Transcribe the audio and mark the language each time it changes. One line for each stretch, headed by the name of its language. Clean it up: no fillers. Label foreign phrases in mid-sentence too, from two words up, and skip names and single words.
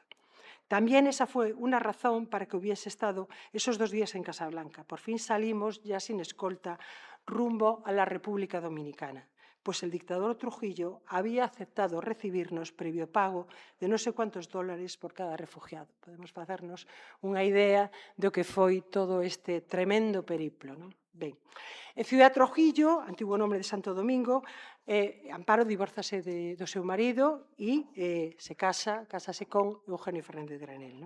Spanish: También esa fue una razón para que hubiese estado esos 2 días en Casablanca. Por fin salimos, ya sin escolta, rumbo a la República Dominicana, pues el dictador Trujillo había aceptado recibirnos previo pago de no sé cuántos dólares por cada refugiado.
Galician: Podemos facernos unha idea do que foi todo este tremendo periplo. Ben, en Ciudad Trujillo, antigo nome de Santo Domingo, Amparo divórzase do seu marido e se casase con Eugenio Fernández Granell.